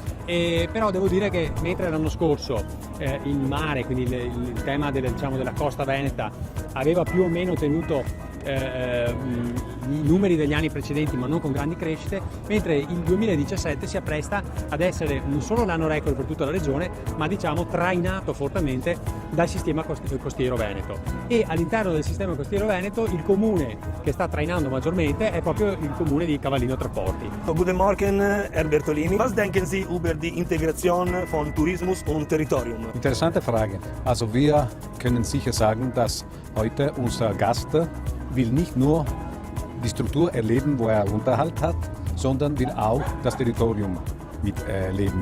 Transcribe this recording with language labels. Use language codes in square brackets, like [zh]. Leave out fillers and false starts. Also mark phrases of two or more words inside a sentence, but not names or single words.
[it] Però devo dire che mentre l'anno scorso il mare, quindi il tema della costa veneta, aveva più o meno tenuto i numeri degli anni precedenti ma non con grandi crescite, mentre il 2017 si appresta ad essere non solo l'anno record per tutta la regione, ma diciamo trainato fortemente dal sistema costiero veneto. E all'interno del sistema costiero veneto il comune che sta trainando maggiormente è proprio il comune di Cavallino Treporti. [de] Guten Morgen, Herr Bertolini. Was denken Sie über die Integration von Tourismus und Territorium? Interessante Frage. Also wir können sicher sagen, dass heute unser Gast will nicht nur die Struktur erleben, wo er Unterhalt hat, sondern will auch das Territorium mitleben.